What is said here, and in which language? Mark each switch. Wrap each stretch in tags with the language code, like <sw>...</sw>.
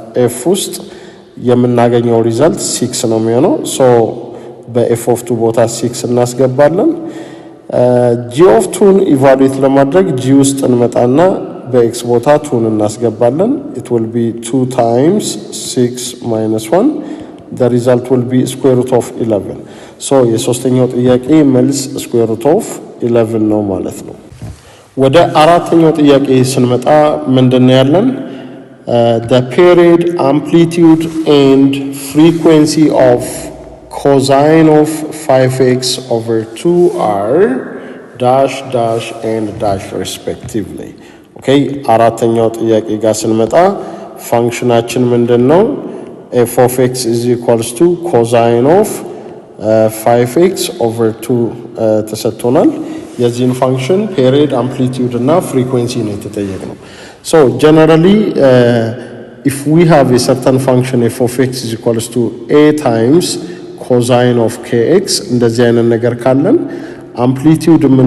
<am>f ውስጥ የምናገኘው ሪዛልት 6 ነው የሚሆነው። ሶ በf of 2 ቦታ 6 እናስገባለን። g of 2 ኢቫሉዌት ለማድረግ g ውስጥ እንመጣና በx ቦታ 2 እናስገባለን።</am> <en>it will be 2 times 6 minus 1. the result will be square root of 11. so</en> <am>የሶስተኛው ጥያቄ መልስ</am> <en>square root of 11 ነው ማለት ነው።</en> <am>ወደ አራተኛው ጥያቄ ስንመጣ ምንድነው ያለን?</am> <en>the period, amplitude and frequency of cosine of 5x over 2 are dash dash and dash respectively.</en> <am>okay አራተኛው ጥያቄ ጋር ስንመጣ ፋንክሽናችን ምንድነው?</am> <en>f of x is equals to cosine of 5x over 2</en> <am>ተሰጥቶናል። የዚህን ፋንክሽን ፔሪድ አምፕሊቲዩድ እና ፍሪኩዌንሲ ነው የተጠየቅነው።</am> <en>so generally if we have a certain function f of x is equals to a times cosine of kx</en> <am>እንደዚህ አይነት ነገር ካለን አምፕሊቲዩድ</am>